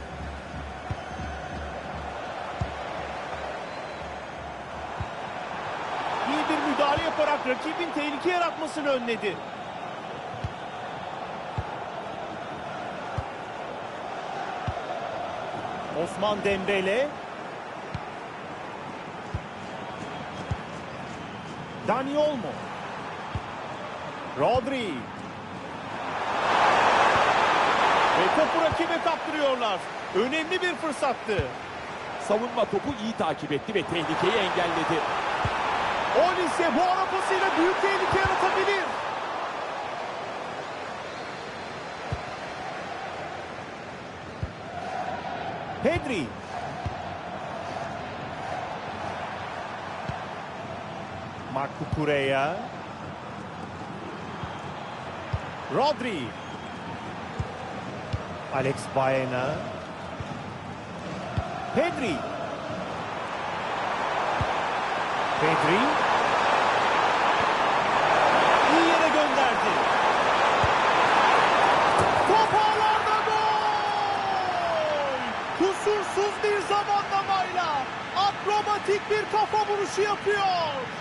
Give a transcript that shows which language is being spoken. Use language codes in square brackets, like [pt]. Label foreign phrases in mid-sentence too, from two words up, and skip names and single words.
[tr] İyi bir müdahale yaparak rakibin tehlike yaratmasını önledi. Osman Dembele. Dani Olmo. Rodri. Ve topu rakibe kaptırıyorlar. Önemli bir fırsattı. Savunma topu iyi takip etti ve tehlikeyi engelledi. Olise bu ara pasıyla büyük tehlike yaratabilir. Pedri. Marc Cucurella. Rodri. Alex Baena. Pedri. Pedri. İyi yere gönderdi. Top ağlarda gol! Kusursuz bir zamanlamayla akrobatik bir kafa vuruşu yapıyor.